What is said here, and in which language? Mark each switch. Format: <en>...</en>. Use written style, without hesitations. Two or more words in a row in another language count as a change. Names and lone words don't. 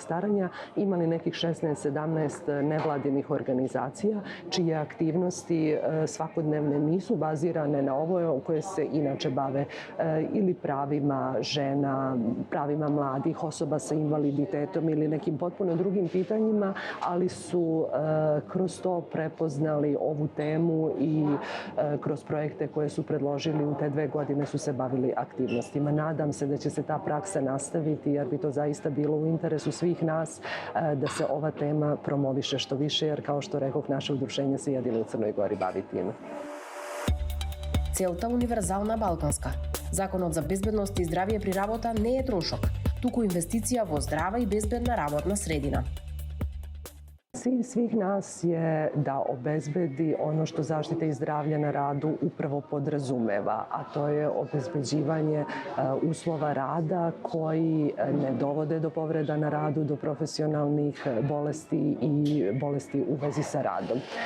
<sr>staranja, imali nekih 16-17 nevladinih organizacija čije aktivnosti svakodnevne nisu bazirane na ovo koje se inače bave ili pravima žena, pravima mladih, osoba sa invaliditetom ili nekim potpuno drugim pitanjima, ali su kroz to prepoznali ovu temu i kroz projekte koje su predložili u te 2 godine su se bavili aktivnostima. Nadam se da će se ta praksa nastaviti jer bi to zaista bilo u interesu svih nas da se ova tema promoviše što više jer kao što rekoh naše udruženje se jedino u Crnoj Gori bavi time.</sr> <mk>Целта универзална балканска. Законот за безбедност и здравје при работа не е трошок, туку инвестиција во здрава и безбедна работна средина.</mk> <sr>Cilj svih nas je da obezbedi ono što zaštita i zdravlje na radu upravo podrazumeva, a to je obezbeđivanje uslova rada koji ne dovode do povreda na radu, do profesionalnih bolesti i bolesti u vezi sa radom.</sr>